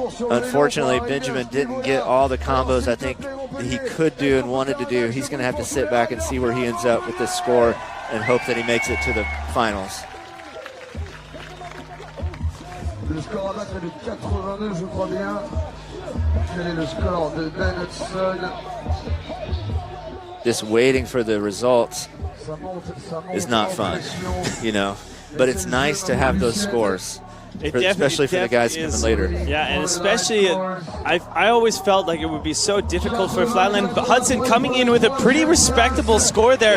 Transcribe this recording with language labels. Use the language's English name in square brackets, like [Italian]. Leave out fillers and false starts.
[English] Unfortunately, Benjamin didn't get all the combos I think he could do and wanted to do. He's going to have to sit back and see where he ends up with this score and hope that he makes it to the finals. [French] Le score à battre est de 82, je crois bien. Quel est le score de Ben Hudson? [English] Just waiting for the results is not fun, you know. But it's nice to have those scores, especially for the guys coming later. Yeah, and especially, I always felt like it would be so difficult for Flatland, but Hudson coming in with a pretty respectable score there.